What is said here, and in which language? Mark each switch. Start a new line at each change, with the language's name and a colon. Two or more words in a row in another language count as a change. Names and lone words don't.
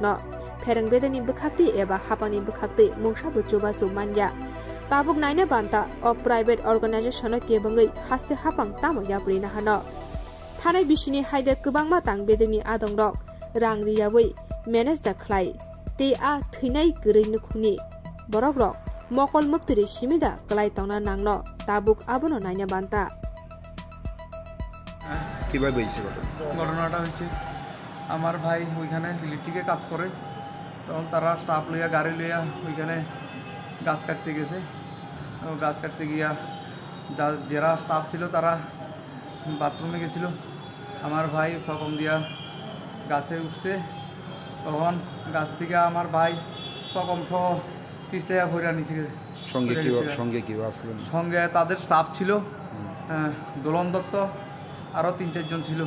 Turkic languages: फेरं बेदनि बखाक्ति एबा हापानि बखाक्ति मुंसा बुजुबा जुमान्या ताबुक नायने बान्ता अ
English: private organisation
Turkic languages: केबंगै हास्ते हापां तामो यापुरिना हन थानाय बिसिनि हायदे गोबांमा तां बेदनि आदं रक रां रियावै मेनेज दा खलाय ते आ थैनाय गरैनो खुनि बरक रक मकल मुक्तिरि सिमिदा गलाय तंना नांनो ताबुक आबनो नायना बान्ता
Bangla: কিভাবে হইছে ঘটনাটা হয়েছে আমার ভাই ওইখানে ইলেকট্রিকে কাজ করে তখন তারা স্টাফ লইয়া গাড়ি লইয়া ওইখানে গাছ কাটতে গেছে গাছ কাটতে গিয়া যারা স্টাফ ছিল তারা বাথরুমে গেছিল আমার ভাই সকম দিয়া গাছে উঠছে তখন গাছ থেকে আমার ভাই সকম সহ পিছলে ভরা নিচে সঙ্গে তাদের স্টাফ ছিল দোলন দত্ত আরও 3-4 জন ছিল।